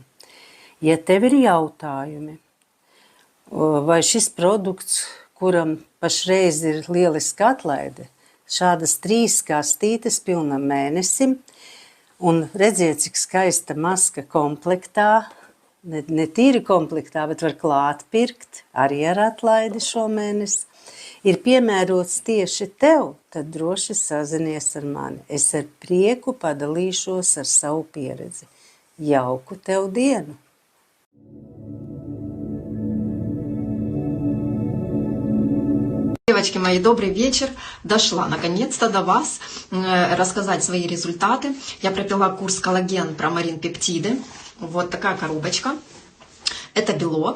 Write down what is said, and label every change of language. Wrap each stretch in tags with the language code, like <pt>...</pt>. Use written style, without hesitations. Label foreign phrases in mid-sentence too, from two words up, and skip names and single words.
<lv>Ja tev ir jautājumi, vai šis produkts, kuram pašreiz ir lieliska atlaide, šādas 3 kastītes pilnam mēnesim, un redziet, cik skaista maska komplektā, ne tīri komplektā, bet var klāt pirkt, arī ar atlaidi šo mēnesi, ir piemērots tieši tev, tad droši sazinies ar mani. Es ar prieku padalīšos ar savu pieredzi. Jauku tev dienu!</lv> <ru>Девочки мои, добрый вечер. Дошла наконец-то до вас рассказать свои результаты. Я пропила курс коллаген промарин пептиды. Вот такая коробочка. Это белок.</ru>